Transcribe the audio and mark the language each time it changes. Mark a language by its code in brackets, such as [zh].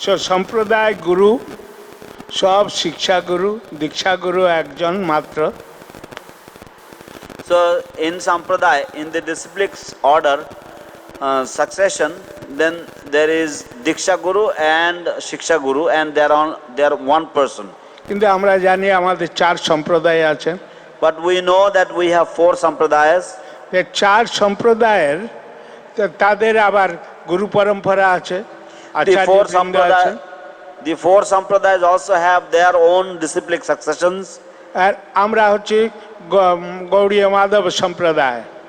[bn] সম্প্রদায় গুরু সব শিক্ষাগুরু, দীক্ষাগুরু একজন মাত্র। [en] So in Sampradaya, in the disciplic order succession, then there is Diksha Guru and Shiksha Guru, and they are one person. [bn] কিন্তু আমরা জানি আমাদের 4 সম্প্রদায় আছে। [en] But we know that we have 4 Sampradayas. [bn] এই 4 সম্প্রদায়ের তাদের আবার গুরু পরম্পরা আছে, আচার্যবৃন্দ আছে। [en] The 4 Sampradayas also have their own disciplic successions. [bn] আর আমরা হচ্ছে গৌড়ীয় মাধব সম্প্রদায়।